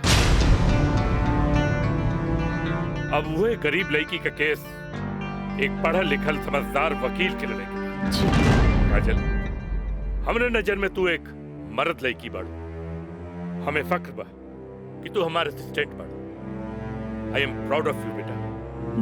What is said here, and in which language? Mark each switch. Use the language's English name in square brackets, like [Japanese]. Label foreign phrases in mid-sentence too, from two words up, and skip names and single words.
[Bhojpuri] अब वही गरीब लड़की का केस एक पढ़ल लिखल समझदार वकील के लड़ेगा। काजल, हमरे नजर में तू एक मर्द लड़की बाड़ू। हमें फख्र बा कि तू हमारे असिस्टेंट बाड़ू। [English] I am proud of you बेटा।